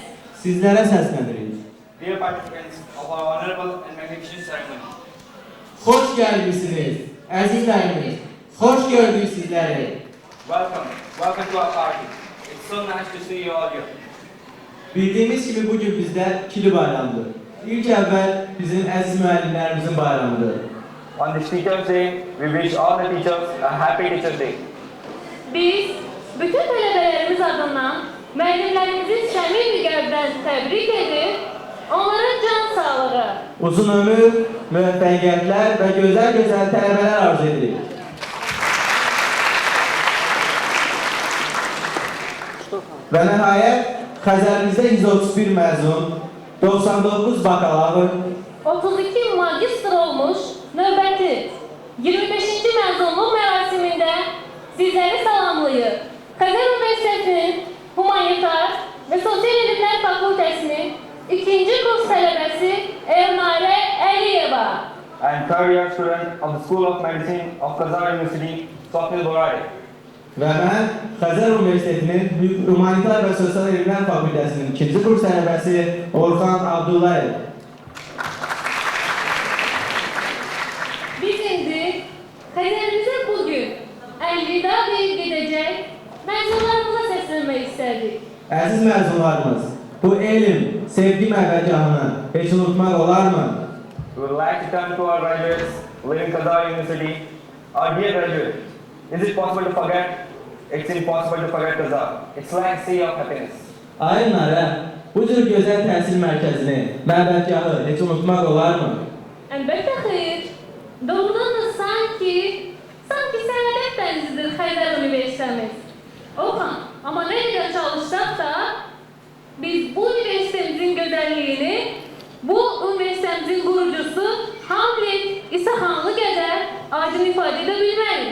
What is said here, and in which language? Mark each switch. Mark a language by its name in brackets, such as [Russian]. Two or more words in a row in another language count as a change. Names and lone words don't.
[Azerbaijani] Sizlərə səslənirik. [English] Dear participants of our honorable and magnificent ceremony, [Azerbaijani] Xoş gəlmisiniz, əzizlərimiz. Xoş gördük sizləri. [English] welcome to our party. It's so nice to see you all here. [Azerbaijani] Bildiyimiz kimi bugün bizdə ikili bayramdır. İlk əvvəl bizim əziz müəllimlərimizin bayramıdır. [English] On this Teachers' Day, we wish all the teachers a happy Teachers' Day. [Azerbaijani] Biz bütün tələbələrimiz adından müəllimlərimizin səmimi qəlbdən təbrik edib, onlara can sağlığı, Uzun ömür, müvəffəqiyyətlər və gözəl tələbələr arzu edirik. Və nəhayət, Xəzərimizdə 131 məzun, 99 bakalavr, 32 magistr olmuş növbəti 25-ci məzunluq mərasimində sizləri salamlayır. Xəzər Universitetinin Humanitar və Sosial Elmlər Fakültəsinin 2-ci kurs tələbəsi Elnarə Əliyeva [English] And third-year student of the School of Medicine of Khazar University, Swapnil Borade. [Azerbaijani] və mən Xəzər Universitetinin Humanitar və Sosial Elmlər Fakültəsinin 2-ci kurs tələbəsi Orxan Abdullayev. Biz indi Xəzərimizə bugün əlvida deyib gedəcək məzunlarımıza səslənmək istərdik. Əziz məzunlarımız, bu elm, sevgi məbədgahını heç unutmaq olarmı? [English] We would like to turn to our graduates living in Khazar University. Our dear graduates, is it possible to forget? It's impossible to forget Khazar. It's like a sea of happiness. [Azerbaijani] Ay Nara, bu cür gözəl təhsil mərkəzini, məbədgahı heç unutmaq olarmı? Əlbəttə xeyr. Doğrudan da sanki sənədət dənizdir Xəzər Universitetimiz. Orxan, amma nə qədər çalışsaq da biz bu universitetimizin gözəlliyini Bu üniversitemizin qurucusu Hamlet İsaxanlı qədər aydın ifadə edə bilmərik.